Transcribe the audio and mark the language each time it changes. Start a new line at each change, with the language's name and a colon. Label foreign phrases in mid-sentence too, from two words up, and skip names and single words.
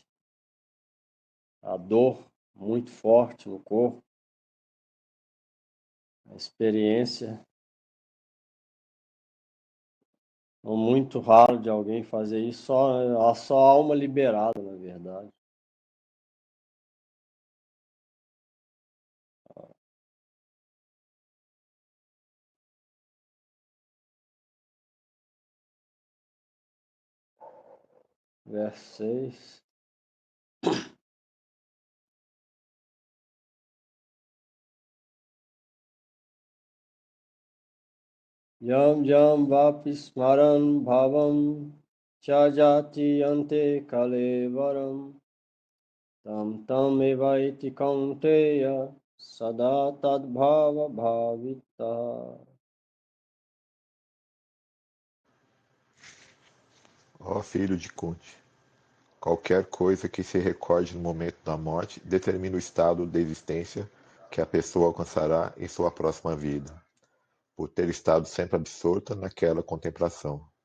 Portuguese: A dor muito forte no corpo, a experiência É muito raro de alguém fazer isso, só alma liberada, na verdade. Verso 6.
Sanskrit: यं यं वापि स्मरन् भावं चजति अन्ते कलेवरम् तं तम् एवैति कौन्तेय सदा तद्भाव भाविता.
Portuguese: Ó filho de Kunti, qualquer coisa que se recorde no momento da morte determina o estado de existência que a pessoa alcançará em sua próxima vida, por ter estado sempre absorta naquela contemplação.